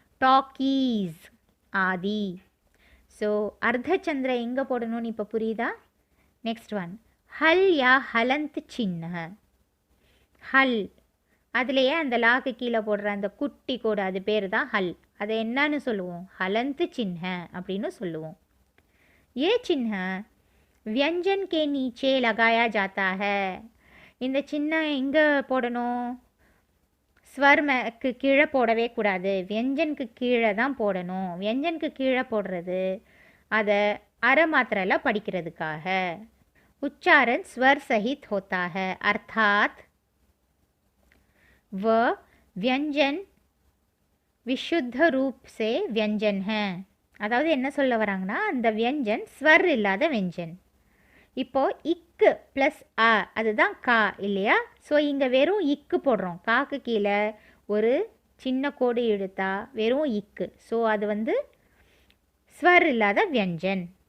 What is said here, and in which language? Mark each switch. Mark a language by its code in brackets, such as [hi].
[ta] Talkies ஆதி. So அர்த்தச்சந்திர எங்கே போடணும்னு இப்போ புரியுதா? நெக்ஸ்ட் ஒன், ஹல் யா ஹலந்த் சின்ன. ஹல், அதுலேயே அந்த லாக்கு கீழே போடுற அந்த குட்டி கோடு, அது பேர் தான் ஹல். அதை என்னன்னு சொல்லுவோம்? ஹலந்த் சின்ன அப்படின்னு சொல்லுவோம். [hi] ஏ சின்ன व्यंजन के नीचे लगाया जाता है. [ta] இந்த சின்ன எங்கே போடணும்? ஸ்வர்மக்கு கீழே போடவே கூடாது, व्यंजनக்கு கீழே தான் போடணும். व्यंजनக்கு கீழே போடுறது அதை அரை மாத்திரையில் படிக்கிறதுக்காக. [hi] उच्चारण स्वर सहित होता है, अर्थात वह व्यंजन विशुद्ध रूप से व्यंजन है. [ta] அதாவது என்ன சொல்ல வராங்கன்னா, அந்த व्यंजन ஸ்வர் இல்லாத व्यंजन. இப்போது இக்கு ப்ளஸ் அ, அதுதான் கா இல்லையா? ஸோ இங்கே வெறும் இக்கு போடுறோம், காக்கு கீழே ஒரு சின்ன கோடு இழுத்தா வெறும் இக்கு. ஸோ அது வந்து ஸ்வர் இல்லாத व्यंजन.